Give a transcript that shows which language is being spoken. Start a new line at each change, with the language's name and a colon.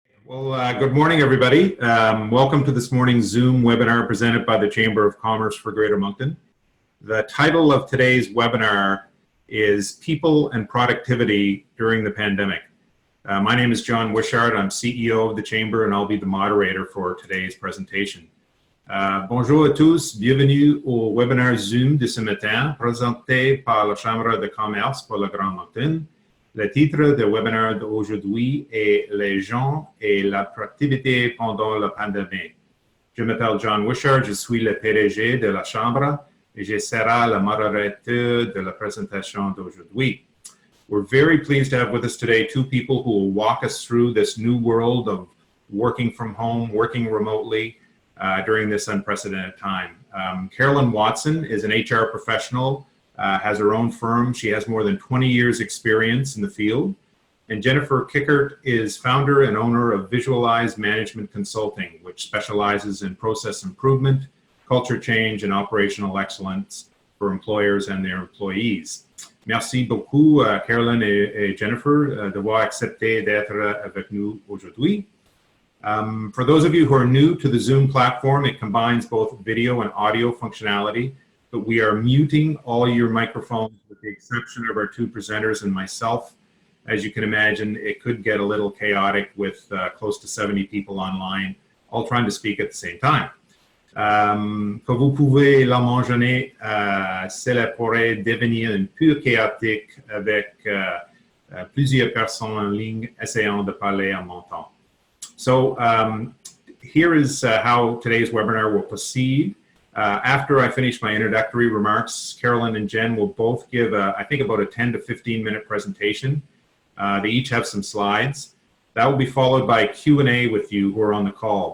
English: Well, good morning, everybody. Welcome to this morning's Zoom webinar presented by the Chamber of Commerce for Greater Moncton. The title of today's webinar is People and Productivity During the Pandemic. My name is John Wishart. I'm CEO of the Chamber, and I'll be the moderator for today's presentation.
French: Bonjour à tous, bienvenue au webinaire Zoom de ce matin, présenté par la Chambre de Commerce pour le Grand Moncton. Le titre du webinaire d'aujourd'hui est Les gens et la productivité pendant la pandémie. Je m'appelle John Wishart, je suis le PDG de la Chambre et je serai le modérateur de la présentation d'aujourd'hui.
English: We're very pleased to have with us today two people who will walk us through this new world of working from home, working remotely during this unprecedented time. Carolyn Watson is an HR professional, has her own firm. She has more than 20 years experience in the field. And Jennifer Kikkert is founder and owner of Visualiz Management Consulting, which specializes in process improvement, culture change, and operational excellence for employers and their employees.
French: Merci beaucoup, Carolyn et Jennifer, d'avoir accepté d'être avec nous aujourd'hui.
English: For those of you who are new to the Zoom platform, it combines both video and audio functionality, but we are muting all your microphones with the exception of our two presenters and myself. As you can imagine, it could get a little chaotic with close to 70 people online, all trying to speak at the same time.
French: Que vous pouvez l'imaginer, cela pourrait devenir un peu chaotique avec plusieurs personnes en ligne essayant de parler en même temps.
English: So here is how today's webinar will proceed. After I finish my introductory remarks, Carolyn and Jen will both give, I think, about a 10 to 15 minute presentation. They each have some slides. That will be followed by a Q&A with you who are on the call.